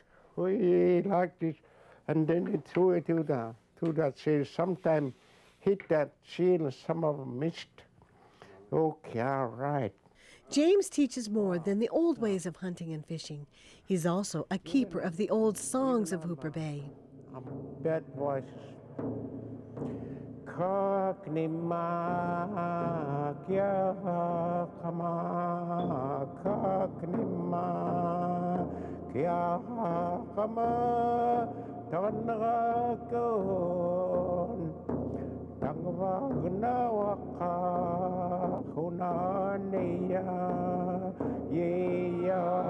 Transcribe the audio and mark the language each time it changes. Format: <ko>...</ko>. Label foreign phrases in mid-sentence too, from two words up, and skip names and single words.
<en>We like this, and then they threw it to that seal. Sometimes hit that seal, and some of them missed. Okay, all right. James teaches more than the old ways of hunting and fishing. He's also a keeper of the old songs of Hooper Bay. Bad voices.</en> <esu>Kaknima kya kama, kaknima kya kama, Tanagagon, Tangwagnawaka, Hunania, Yeya,</esu>